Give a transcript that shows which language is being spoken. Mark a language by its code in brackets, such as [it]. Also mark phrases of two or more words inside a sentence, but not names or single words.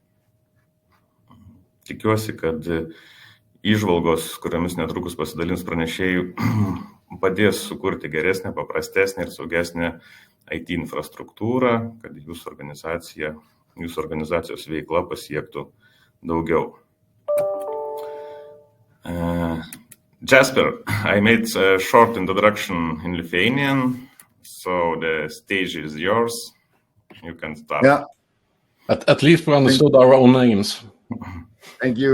[lt] Tikiuosi, kad įžvalgos, kuriomis netrukus pasidalins pranešėjų, padės sukurti geresnę, paprastesnę ir saugesnę IT infrastruktūrą, kad jūsų organizacijos veikla pasiektų daugiau. [en] Jasper, I made a short introduction in Lithuanian, so the stage is yours. You can start. Yeah. At least we understood our own names. Thank you.